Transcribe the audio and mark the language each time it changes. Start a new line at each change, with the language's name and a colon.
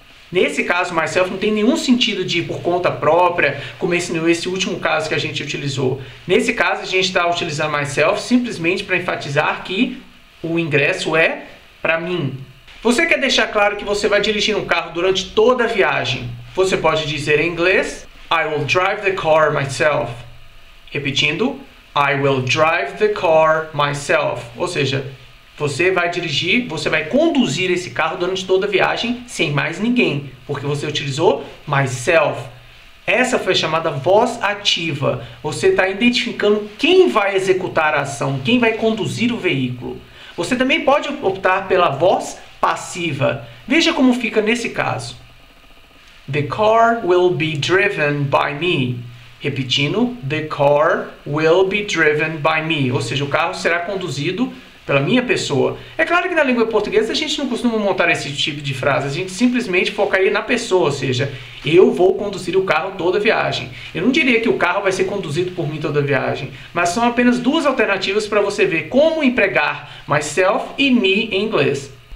Portuguese: Nesse caso, myself não tem nenhum sentido de ir por conta própria, como esse último caso que a gente utilizou. Nesse caso, a gente está utilizando myself simplesmente para enfatizar que o ingresso é para mim. Você quer deixar claro que você vai dirigir um carro durante toda a viagem. Você pode dizer em inglês,
English: I will drive the car myself.
Portuguese: Repetindo,
English: I will drive the car myself.
Portuguese: Ou seja, você vai dirigir, você vai conduzir esse carro durante toda a viagem sem mais ninguém, porque você utilizou myself. Essa foi a chamada voz ativa. Você está identificando quem vai executar a ação, quem vai conduzir o veículo. Você também pode optar pela voz passiva. Veja como fica nesse caso.
English: The car will be driven by me.
Portuguese: Repetindo,
English: the car will be driven by me.
Portuguese: Ou seja, o carro será conduzido pela minha pessoa. É claro que na língua portuguesa a gente não costuma montar esse tipo de frase, a gente simplesmente focaria na pessoa, ou seja, eu vou conduzir o carro toda a viagem. Eu não diria que o carro vai ser conduzido por mim toda a viagem, mas são apenas duas alternativas para você ver como empregar myself e me em inglês.